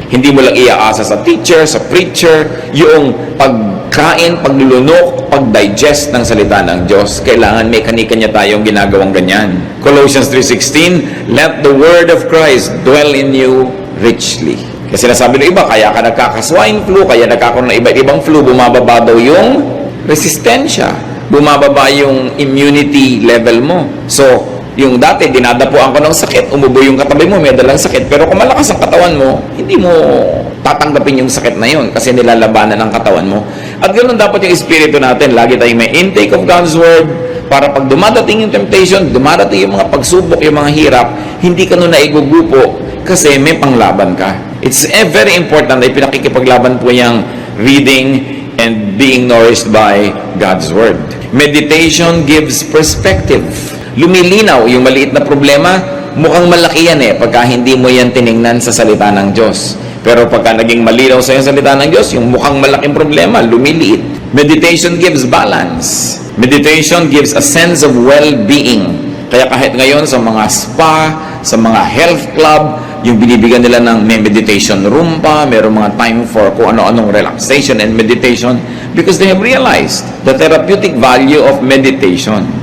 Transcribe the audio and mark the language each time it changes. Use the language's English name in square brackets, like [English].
[Filipino] Hindi mo lang iaasa sa teacher, sa preacher, yung pagkain, paglulunok, pag-digest ng salita ng Diyos. Kailangan may kanya tayong ginagawang ganyan. [English] Colossians 3:16, let the word of Christ dwell in you richly. [Filipino] Kasi nasabi ng iba, kaya ka nagkaka-swine flu, kaya nagkakaroon ng iba't ibang flu, bumababa daw yung resistensya. Bumababa yung immunity level mo. So, yung dati, dinadapuan ko ng sakit, umubo yung katabi mo, may dalang sakit. Pero kung malakas ang katawan mo, hindi mo tatanggapin yung sakit na yun kasi nilalabanan ng katawan mo. At ganoon dapat yung espiritu natin. Lagi tayong may [English] intake of God's Word [Filipino] para pag dumadating yung temptation, dumadating yung mga pagsubok, yung mga hirap, hindi ka nun naigugupo kasi may panglaban ka. [English] It's very important [Filipino] na pinakikipaglaban po yung [English] reading and being nourished by God's Word. Meditation gives perspective. [Filipino] Lumilinaw yung maliit na problema, mukhang malaki yan pagka hindi mo yan tiningnan sa salita ng Diyos. Pero pagka naging malinaw sa yung salita ng Diyos, yung mukhang malaking problema, lumiliit. [English] Meditation gives balance. Meditation gives a sense of well-being. [Filipino] Kaya kahit ngayon sa mga [English] spa, sa mga health club, [Filipino] yung binibigyan nila ng may [English] meditation room [Filipino] pa, mayroong mga [English] time for [Filipino] kung ano-anong [English] relaxation and meditation because they have realized the therapeutic value of meditation.